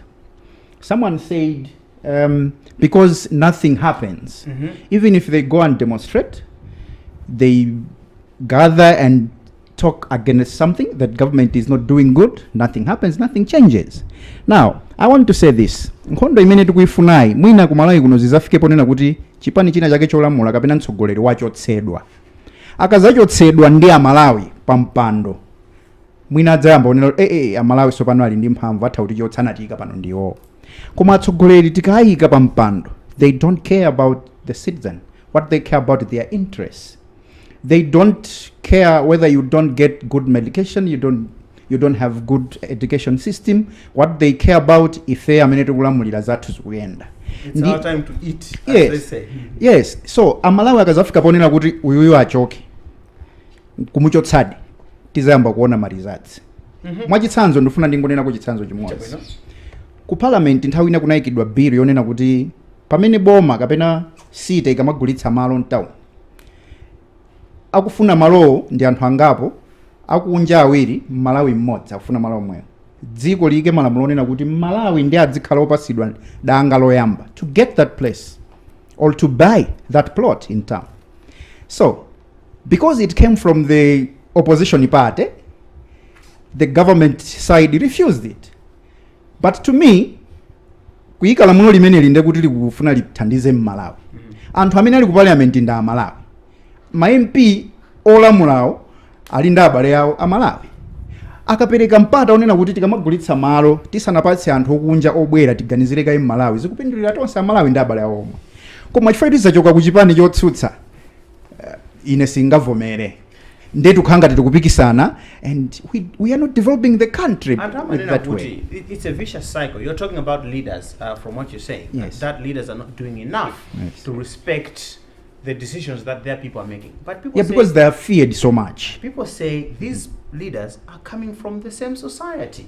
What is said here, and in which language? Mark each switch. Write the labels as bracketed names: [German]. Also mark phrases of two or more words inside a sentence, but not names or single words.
[English] Someone said, because nothing happens, even if they go and demonstrate, they gather and talk against something that government is not doing good, nothing happens, nothing changes. Now, I want to say this. [Nyanja] Nkhondo imene tikuifunai, mwina ku Malawi kuno zizafikepo nena kuti chipani china chake cholamula kapena mtsogoleri wachotsedwa. Akazachotsedwa ndi Amalawi pampando. Mwina adzayamba onena Amalawi sopano ali ndi mphamvu atha kuti chotsanatika pano ndiwo. Koma atsogoleri tikayika pampando, [English] they don't care about the citizen. What they care about is their interests. They don't care whether you don't get good medication, you don't have good education system. What they care about if they are [Nyanja] kulamulira zathu zikuyenda. [English] It's our time to eat, as yes, they say. Yes. [Nyanja] So Amalawi akazafika ponena kuti uyuyu achoke kumuchotsadi tizayamba kuona ma results. Mwachitsanzo ndifuna ndingonena ku chitsanzo chimodzi. Ku parliament nthawi ina kunayikidwa bill yonena kuti pamene boma kapena site ikamagulitsa malo mtown, akufuna malo ndi anthu angapo, akunja awiri Malawi mmodzi akufuna malo omwewo. dziko liyike malamulo onena kuti Malawi ndi adzikhala opasidwa danga loyamba [English] to get that place or to buy that plot in town. So because it came from the opposition party, the government side refused it. But to me, [Nyanja] kuyika lamulo limene linde kuti likufuna lithandize Malawi. Anthu amene ali ku parliament nda Malawi. Ma MP olamulawo ali ndi abale yawo a Malawi. Akapereka mpata onena kuti tikamagulitsa malo tisanapatse anthu okunja obwera tiganizire kayi Malawi zikupindulira tonse a Malawi ndi abale yawo omwe. Koma chifukwa tizachoka ku chipani chotsutsa ine singavomere. Ndetu khanga tikupikisana [English] and we are not developing the country that way. It's a vicious cycle. You're talking about leaders from what you're saying. Yes. That leaders are not doing enough to respect the decisions that their people are making. But people say, because they are feared so much. People say these leaders are coming from the same society.